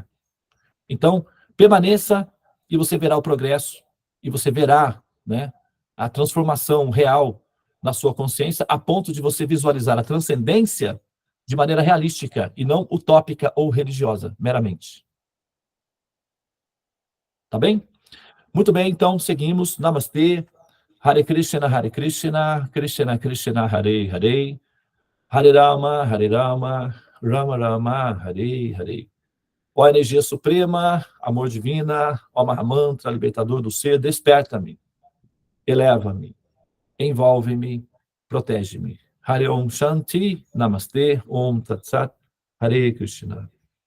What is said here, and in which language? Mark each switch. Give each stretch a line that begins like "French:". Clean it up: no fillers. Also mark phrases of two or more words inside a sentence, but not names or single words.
Portuguese: Então, permaneça e você verá o progresso, e você verá, né, a transformação real na sua consciência, a ponto de você visualizar a transcendência de maneira realística e não utópica ou religiosa, meramente. Tá bem? Muito bem, então seguimos. Namastê.
Sanskrit: Hare Krishna, Krishna Krishna, Hare Hare, Hare Rama, Rama Rama, Hare Hare.
Portuguese: Ó energia suprema, amor divina, ó Mahamantra, libertador do ser, desperta-me, eleva-me, envolve-me protege-me.
Sanskrit: Hare Om Shanti, Namaste, Om Tat Sat, Hare Krishna.